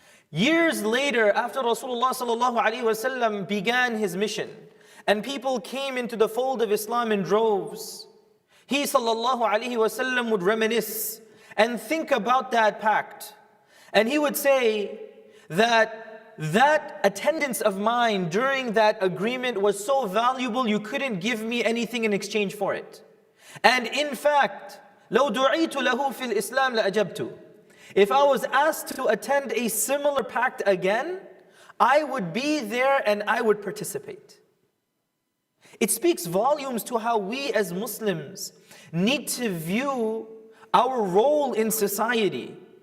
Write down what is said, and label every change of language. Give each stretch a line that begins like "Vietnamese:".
English: Years later, after Rasulullah sallallahu alaihi wasallam began his mission, and people came into the fold of Islam in droves, he sallallahu alaihi wasallam would reminisce and think about that pact. And he would say that attendance of mine during that agreement was so valuable, you couldn't give me anything in exchange for it. And in fact,
Arabic: لو دعيت له في الإسلام لأجبت.
English: If I was asked to attend a similar pact again, I would be there and I would participate. It speaks volumes to how we as Muslims need to view our role in society.